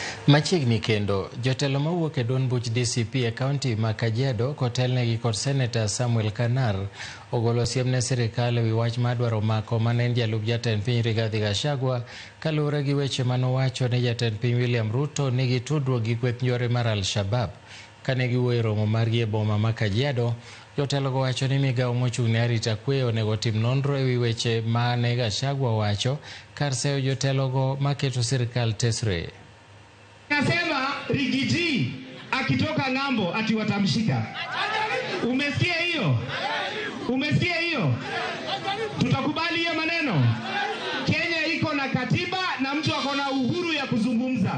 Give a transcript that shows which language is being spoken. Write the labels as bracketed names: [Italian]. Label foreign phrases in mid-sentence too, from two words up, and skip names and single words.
[Luo (Kenya and Tanzania)] Machiegni kendo, jotelo mawuok e duond buch DCP e kaunti ma Kajiado kotelnegi kod Senator Samuel Kanar ogolo siem ne sirikal ewi wach mar dwaro mako mane en jalup jatend piny Rigathi Gachagua kaluwore gi weche manowacho ne jatend piny William Ruto nigi tudruok gi kweth njore mar Al-Shabab. Kane giwuoyo e romo margi e boma ma Kajiado, jotelogo wacho ni migawo mochung' ne arita kwe onego tim nonro ewi weche mane Gachagua wacho kar seyo jotelogo maketo sirikal tesre. [Swahili] Nasema Rigiji akitoka ng'ambo ati watamshika. Umesikia hiyo? Umesikia hiyo? Tutakubali hiyo maneno? Kenya iko na katiba na mtu ako na uhuru ya kuzungumza.